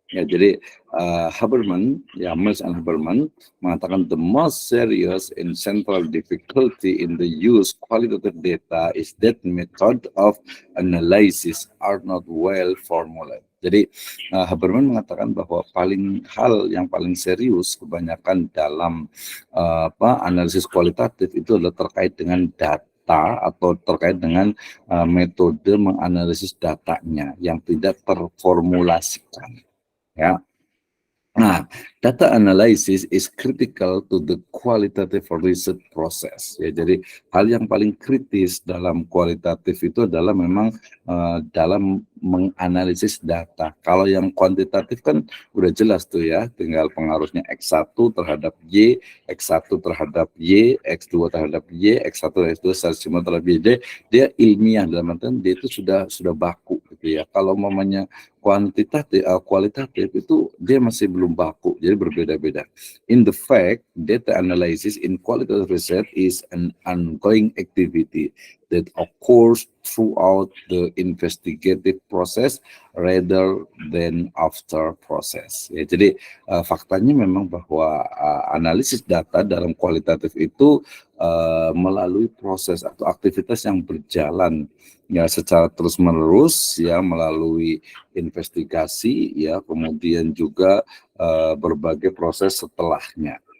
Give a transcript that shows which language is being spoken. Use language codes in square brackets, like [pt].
[id] Ya, jadi [en] Haberman, ya Mills and Haberman [id] mengatakan [en] the most serious and central difficulty in the use qualitative data is that method of analysis are not well formulated. [id] Jadi Haberman mengatakan bahwa hal yang paling serius kebanyakan dalam analisis kualitatif itu adalah terkait dengan data atau terkait dengan metode menganalisis datanya yang tidak terformulasikan ya. [en] Nah, data analysis is critical to the qualitative research process. [id] Ya, jadi hal yang paling kritis dalam kualitatif itu adalah memang dalam menganalisis data. Kalau yang kuantitatif kan udah jelas tuh ya, tinggal pengaruhnya X1 terhadap Y, X1 terhadap Y, X2 terhadap Y, X1 X2 semua terhadap Y. Dia ilmiah dalam artian dia itu sudah baku gitu ya. Kalau mamanya kualitatif itu dia masih belum baku, jadi berbeda-beda. [en] In the fact, data analysis in qualitative research is an ongoing activity that occurs throughout the investigative process rather than after process. [id] Ya, jadi faktanya memang bahwa analisis data dalam kualitatif itu melalui proses atau aktivitas yang berjalan ya secara terus-menerus ya, melalui investigasi ya, kemudian juga berbagai proses setelahnya.